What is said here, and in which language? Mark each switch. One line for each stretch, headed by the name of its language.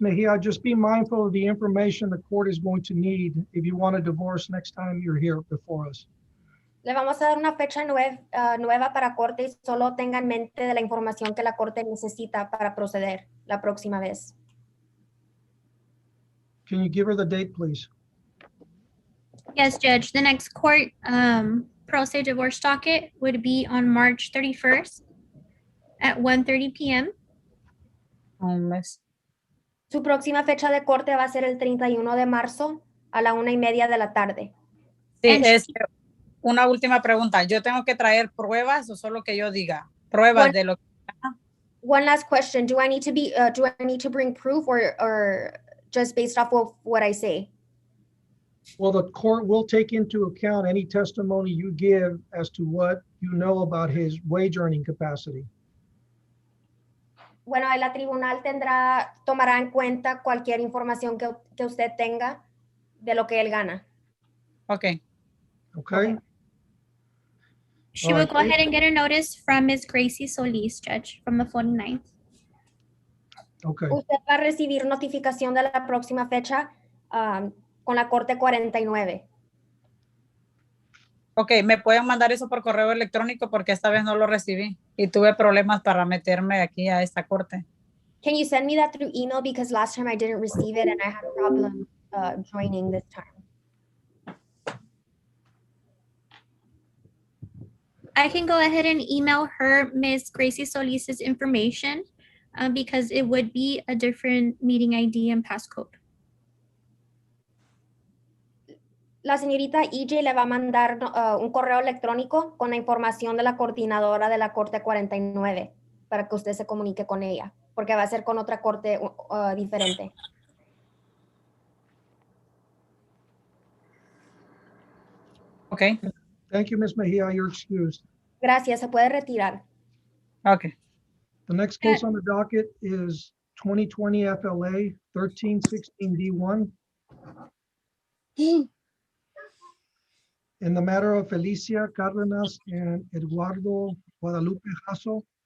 English: Mejia, just be mindful of the information the court is going to need if you want a divorce next time you're here before us.
Spanish: Le vamos a dar una fecha nueva para corte y solo tenga en mente de la información que la corte necesita para proceder la próxima vez.
English: Can you give her the date, please? Yes, Judge. The next court pro se divorce docket would be on March 31st at 1:30 p.m.
Spanish: Un mes. Su próxima fecha de corte va a ser el 31 de marzo a la 1:30 de la tarde. Sí, una última pregunta. ¿Yo tengo que traer pruebas o solo que yo diga? Pruebas de lo que...
English: One last question. Do I need to bring proof or just based off of what I say? Well, the court will take into account any testimony you give as to what you know about his wage earning capacity.
Spanish: Bueno, la tribunal tomará en cuenta cualquier información que usted tenga de lo que él gana.
English: Okay. Okay. She will go ahead and get a notice from Ms. Gracie Solis, Judge, from the 49th. Okay,
Spanish: Usted va a recibir notificación de la próxima fecha con la Corte 49. Ok, me pueden mandar eso por correo electrónico porque esta vez no lo recibí y tuve problemas para meterme aquí a esta corte.
English: Can you send me that through email? Because last time I didn't receive it and I had a problem joining this time. I can go ahead and email her Ms. Gracie Solis's information because it would be a different meeting ID and passcode.
Spanish: La señorita EJ le va a mandar un correo electrónico con la información de la coordinadora de la Corte 49 para que usted se comunique con ella, porque va a ser con otra corte diferente.
English: Okay. thank you, Ms. Mejia, you're excused.
Spanish: Gracias, se puede retirar.
English: Okay. The next case on the docket is 2020 FLA 1316D1. In the matter of Felicia Cárdenas and Eduardo Guadalupe Jasso.